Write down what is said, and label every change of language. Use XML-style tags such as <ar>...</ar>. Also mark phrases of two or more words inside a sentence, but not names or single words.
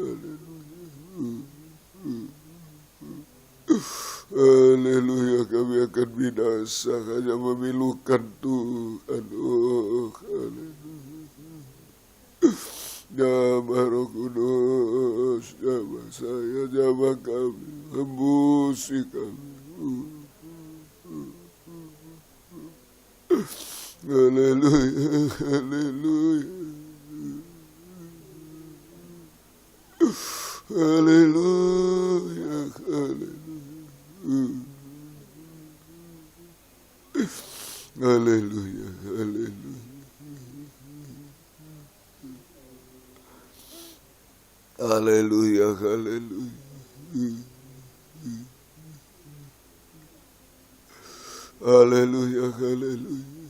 <id>Haleluya, kami akan binasa hanya memilukan Tuhan. Oh, haleluya. Jamah Roh Kudus, jamah saya, jamah kami, hembusi kami. Haleluya, haleluya, haleluya, haleluya, haleluya, haleluya, haleluya, haleluya, haleluya, haleluya.</id>